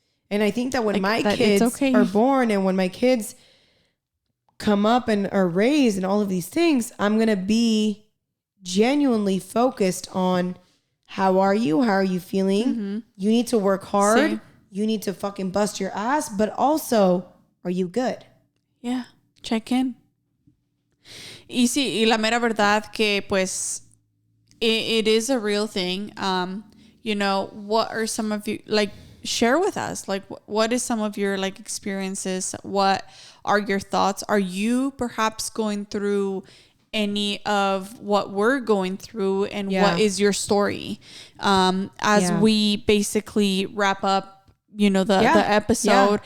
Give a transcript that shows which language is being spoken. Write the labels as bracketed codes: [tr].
[en] And I think that when my kids are born and when my kids come up and are raised and all of these things, I'm going to be genuinely focused on how are you? How are you feeling? You need to work hard. Same. You need to fucking bust your ass, but also, are you good? Yeah, check in. [es] Y sí, y la mera verdad que pues [en] it is a real thing. You know, what are some of you, like, share with us, like what is some of your like experiences? What are your thoughts? Are you perhaps going through any of what we're going through, and what is your story? As we basically wrap up, you know, the episode,